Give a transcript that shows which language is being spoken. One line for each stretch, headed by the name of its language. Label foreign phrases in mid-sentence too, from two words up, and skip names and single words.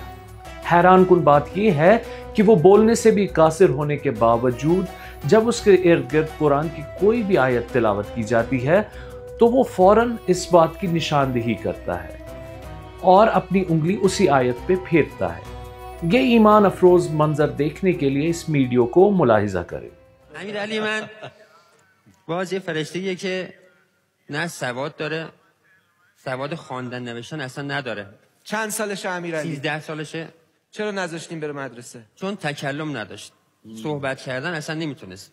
Urdu: حیران کن بات یہ ہے کہ وہ بولنے سے بھی قاصر ہونے کے باوجود جب اس کے ارد گرد قرآن کی کوئی بھی آیت تلاوت کی جاتی ہے تو وہ فوراً اس بات کی نشاندہی کرتا ہے اور اپنی انگلی اسی آیت پہ پھیرتا ہے. یہ ایمان افروز منظر دیکھنے کے لیے اس ویڈیو کو ملاحظہ کریں.
Persian: امیر علی من باز یه فرشته‌ایه که نه سواد داره، سواد خواندن نوشتن اصلا نداره. چند سالشه امیرعلی؟ 13 سالشه. چرا نذاشتیم بره مدرسه؟ چون تکلم نداشت. صحبت کردن اصلا نمیتونست.